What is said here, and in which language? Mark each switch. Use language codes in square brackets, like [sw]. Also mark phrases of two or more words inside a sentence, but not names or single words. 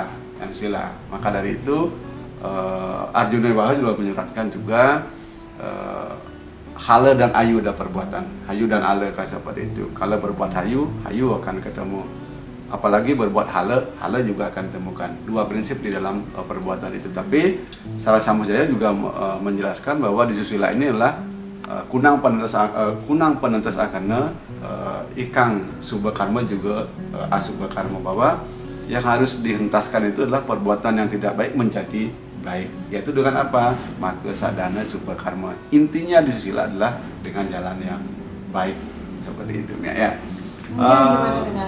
[id] Maka dari itu Arjuna Wiwaha juga menyuratkan juga hala dan ayu ada perbuatan, hayu dan ala kan seperti itu. Kalau berbuat hayu akan ketemu. Apalagi berbuat hala juga akan temukan. 2 prinsip di dalam perbuatan itu. Tapi Sara Samujaya juga menjelaskan bahwa di susila ini adalah [kaw] kunang penentas akana, ikang subha karma [id] juga [kaw] asubha karma, [id] bahwa yang harus dihentaskan itu adalah perbuatan yang tidak baik menjadi baik, yaitu dengan apa? Maka sadana super karma. Intinya di susila adalah dengan jalan yang baik seperti itu ya. Gimana dengan